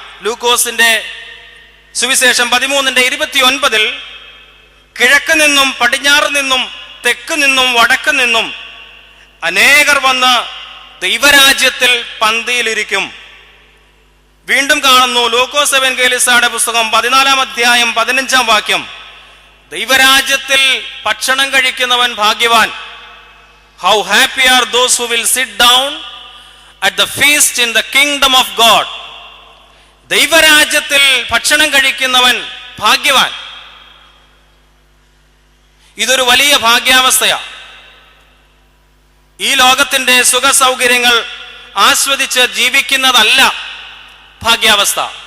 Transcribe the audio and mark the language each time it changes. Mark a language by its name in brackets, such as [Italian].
[Malayalam] ലൂക്കോസിന്റെ സുവിശേഷം 13:29 കിഴക്ക് നിന്നും പടിഞ്ഞാറ് നിന്നും തെക്ക് നിന്നും വടക്ക് നിന്നും അനേകർ വന്ന് ദൈവരാജ്യത്തിൽ പന്തിയിലിരിക്കും. വീണ്ടും കാണുന്നു ലൂക്കോസ് എവൻഗേലിസ്തയുടെ പുസ്തകം 14-ാം അധ്യായം 15-ാം വാക്യം. ദൈവരാജ്യത്തിൽ ഭക്ഷണം കഴിക്കുന്നവൻ ഭാഗ്യവാൻ. [English] How happy are those who will sit down at the feast in the kingdom of God. [Malayalam] ദൈവരാജ്യത്തിൽ ഭക്ഷണം കഴിക്കുന്നവൻ ഭാഗ്യവാൻ. ഇതൊരു വലിയ ഭാഗ്യാവസ്ഥയാണ്. ഈ ലോകത്തിന്റെ സുഖ സൗകര്യങ്ങൾ ആസ്വദിച്ച് ജീവിക്കുന്നതല്ല ഭാഗ്യാവസ്ഥ.